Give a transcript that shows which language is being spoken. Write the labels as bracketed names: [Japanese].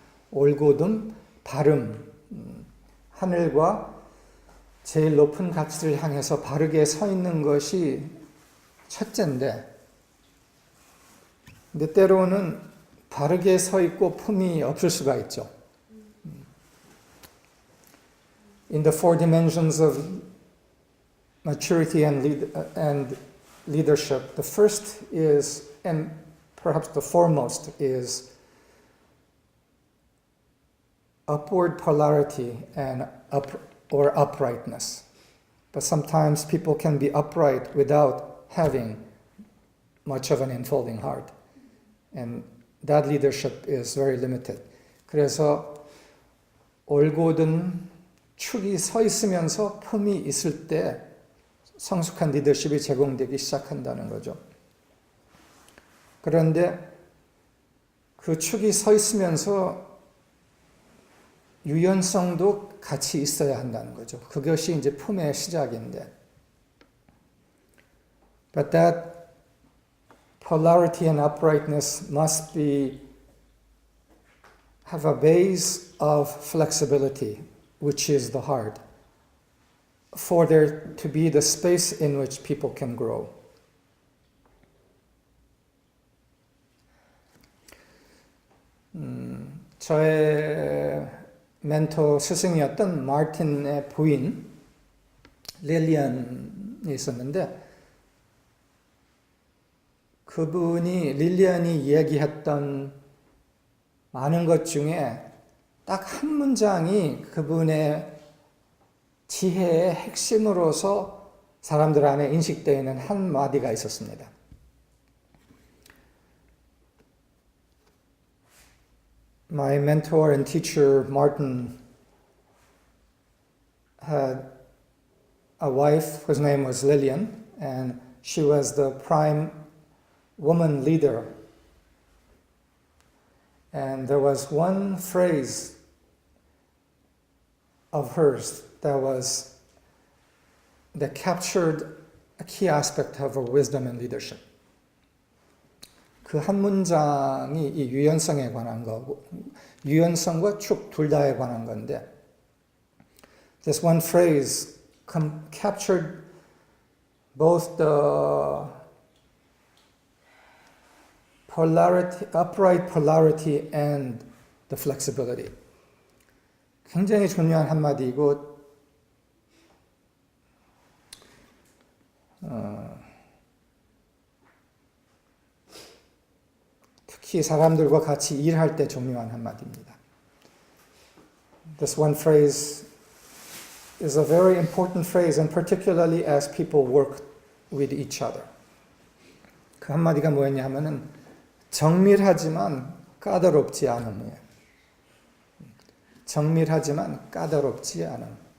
[Korean] 올곧음, 발음, 하늘과 제일 높은 가치를 향해서 바르게 서 있는 것이 첫째인데, 근데 때로는 바르게 서 있고 품이 없을 수가 있죠. [English] In the four dimensions of maturity and leadership, the first is, and perhaps the foremost, is upward polarity and uprightness. But sometimes people can be upright without having much of an unfolding heart. And that leadership is very limited. [Korean] 그래서 올곧은 축이 서 있으면서 품이 있을 때 성숙한 리더십이 제공되기 시작한다는 거죠. 그런데 그 축이 서 있으면서 유연성도 같이 있어야 한다는 거죠. 그것이 이제 품의 시작인데. [English] But that polarity and uprightness must have a base of flexibility, which is the heart, for there to be the space in which people can grow. [Korean] 저의 멘토 스승이었던 마틴의 부인 릴리언이 있었는데, 그분이 릴리언이 얘기했던 많은 것 중에 딱 한 문장이 그분의 지혜의 핵심으로서 사람들 안에 인식되어 있는 한 마디가 있었습니다. [English] My mentor and teacher Martin had a wife whose name was Lillian, and she was the prime woman leader. And there was one phrase of hers that captured a key aspect of her wisdom and leadership. [Korean] 그 한 문장이 이 유연성에 관한 거고, 유연성과 축 둘 다에 관한 건데, [English] this one phrase captured both the polarity, upright polarity and the flexibility. [Korean] 굉장히 중요한 한마디이고, 특히 사람들과 같이 일할 때 중요한 한마디입니다. [English] This one phrase is a very important phrase, and particularly as people work with each other. [Korean] 그 한마디가 뭐였냐 하면은 정밀하지만 까다롭지 않음이에요. 정밀하지만 까다롭지 않음.